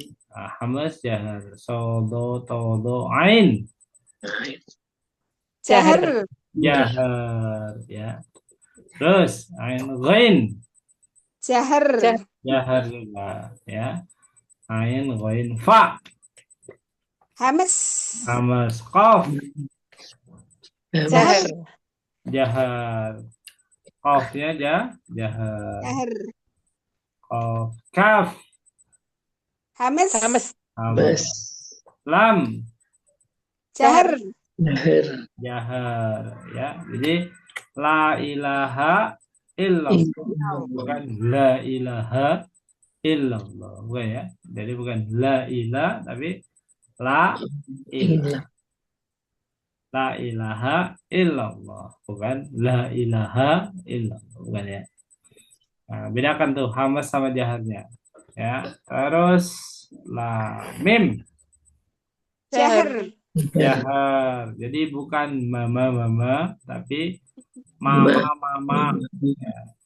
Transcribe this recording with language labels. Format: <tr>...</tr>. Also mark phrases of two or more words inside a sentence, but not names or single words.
<id>Hamas jahar, sodo todo ain Jahar. jahar ya. Terus ain ghain Jahar. jahar juga ya. Ain ghain fa, Hamas. hamas qaf Jahar. jahar. Qafnya jahar. Jahar. Qaf kaf Hamas. Hamas. hamas. Lam Jahar. Jahar. jahar ya. Jadi</id> <ar>لا إله إلا الله,</ar> <id>bukan</id> <ar>لا إله إلا الله,</ar> <id>bukan ya. Jadi bukan</id> <ar>لا إله,</ar> <id>tapi</id> <ar>لا إله. لا إله إلا الله,</ar> <id>bukan</id> <ar>لا إله إلا الله,</ar> <id>bukan ya. Nah, bedakan tuh hamas sama jaharnya ya. Terus la mim Jahar. jahar. Jadi bukan mama tapi mama ya.</id>